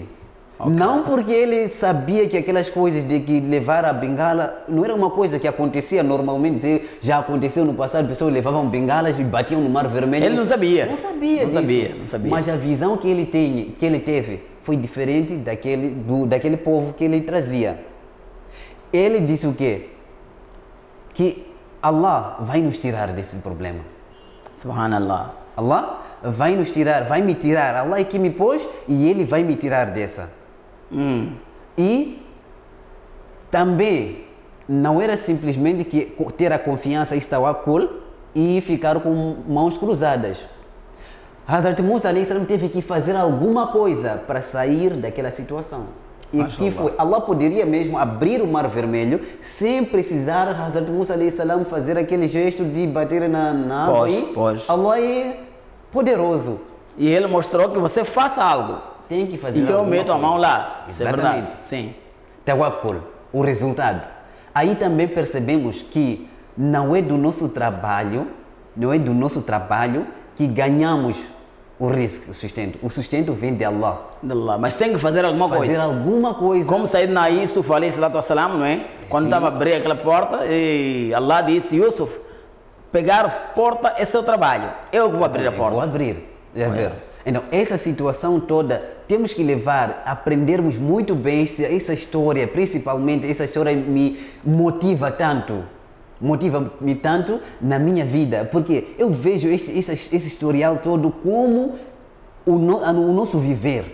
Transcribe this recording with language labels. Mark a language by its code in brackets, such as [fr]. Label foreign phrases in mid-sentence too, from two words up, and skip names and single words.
[pt] Não porque ele sabia que aquelas coisas de que levar a bengala não era uma coisa que acontecia normalmente, já aconteceu no passado, pessoas levavam bengalas e batiam no Mar Vermelho. Ele não sabia. Não sabia Não disso. sabia, não sabia. Mas a visão que ele teve foi diferente daquele povo que ele trazia. Ele disse o quê? Que Allah vai nos tirar desse problema. Subhanallah. Allah vai nos tirar, vai me tirar. Allah é que me pôs e Ele vai me tirar dessa. E também não era simplesmente que ter a confiança e tawakkul e ficar com mãos cruzadas. Hazrat Musa [ar] alayhi salam [pt] teve que fazer alguma coisa para sair daquela situação. E que foi? Allah poderia mesmo abrir o Mar Vermelho sem precisar Hazrat Musa [ar] alayhi salam [pt] fazer aquele gesto de bater na água. Pode. Allah é poderoso. E ele mostrou que você faça algo. Tem que fazer E eu alguma meto a mão coisa. lá. Isso é verdade. Exatamente. Sim. Tawakkul, o resultado. Aí também percebemos que não é do nosso trabalho que ganhamos o risco, o sustento. O sustento vem de Allah. Allah. Mas tem que fazer alguma Fazer coisa. alguma coisa. Como Sayyidina Yusuf [ar] alayhi salatu wassalam, [pt] não é? Quando estava a abrir aquela porta, e Allah disse, Yusuf, pegar a porta é seu trabalho. Eu vou abrir a Eu vou porta. abrir. Já ver. Então, essa situação toda, temos que levar, aprendermos muito bem essa história, principalmente essa história me motiva-me tanto na minha vida, porque eu vejo esse historial todo como o nosso viver.